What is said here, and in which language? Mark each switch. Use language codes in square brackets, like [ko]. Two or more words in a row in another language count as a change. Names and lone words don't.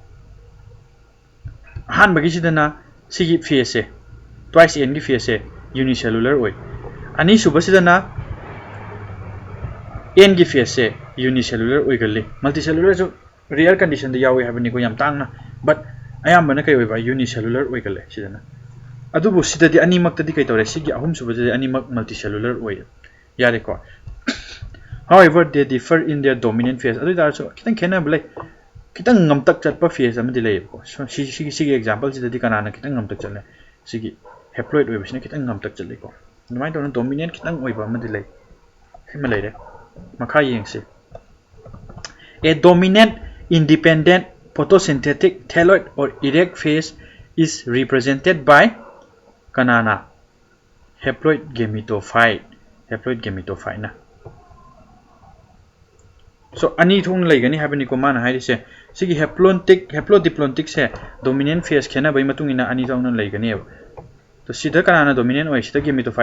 [mni] han bagi sidana sigi phase twice n gi phase unicellular oi ani subasidana n gi phase unicellular oigali multicellular so [en] rare condition [mni] da yawi habani ko yam tangna but ayambana kai oiba unicellular oigali sidana adubu sidadi ani maktadi kai tawre sigi ahum subadi ani mak multicellular oi yare ko [en] however they differ in their dominant phase [mni] adu dar so kitang khena blai kitang ngamtak chatpa phase amadi lei ko so sigi example sidadi kanana kitang ngamtak chalne sigi haploid oibisne kitang ngamtak chalai ko numai don dominant kitang oiba amadi lei hima leire makha yengse [en] a dominant independent photosynthetic thalloid or erect phase is represented by [mni] kanana [en] haploid gametophyte [mni] na so ani thong leigani habani ko mana haise sigi haplodiplontic se [en] dominant phase [mni] khena bai matungina ani thong leigani to sida kanana dominant oi sida gametophyte